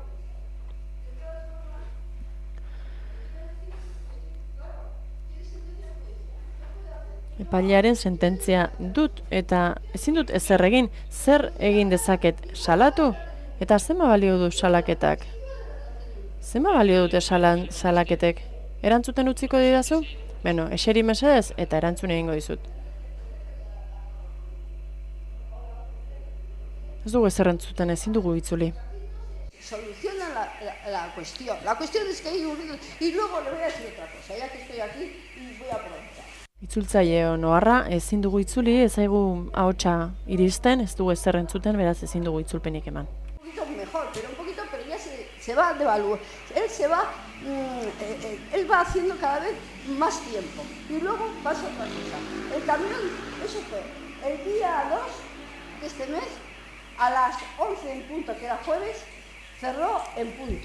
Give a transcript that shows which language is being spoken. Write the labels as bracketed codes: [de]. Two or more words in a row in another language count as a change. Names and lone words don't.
[eu] Epailearen sententzia dut, eta ezin dut ezer egin, zer egin dezaket salatu, eta zenba balio du salaketak? Zenba balio dute salaketek? Erantzuten utziko didazu? Beno, eseri mesedez eta erantzun egingo dizut. Ez dugu ezer entzuten, ezin dugu itzuli. [es] Soluciona la cuestión. La cuestión es que hay un... Y luego le voy a decir otra cosa, ya que estoy aquí y voy a preguntar. [eu] Itzultzaile Oharra, ezin dugu itzuli, ez zaigu ahotsa iristen, ez dugu ezer entzuten, beraz ezin dugu itzulpenik eman. [es] Un poquito mejor, pero ya se va devaluando. Él va haciendo cada vez más tiempo. Y luego pasa otra cosa. El camión, eso fue el día 2 de este mes, a las 11 en punto, que era jueves, cerró en punto.